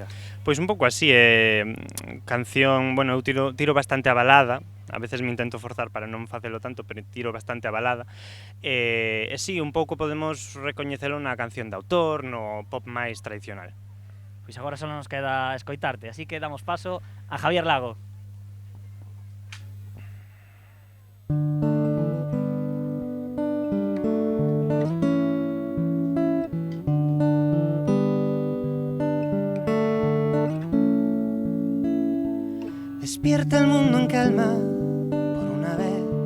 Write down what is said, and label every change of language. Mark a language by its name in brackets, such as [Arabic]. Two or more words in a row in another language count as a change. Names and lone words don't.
[Galician] Pois un pouco así, canción, bueno, eu tiro bastante a balada. [Spanish] A veces me intento forzar [Galician] para non facelo tanto, pero tiro bastante a balada. E si, un pouco podemos recoñecelo na canción de autor, no pop máis tradicional. Pois agora só nos queda escoitarte, así que damos paso a Javier Lago. [Spanish] Despierta el mundo en calma por una vez.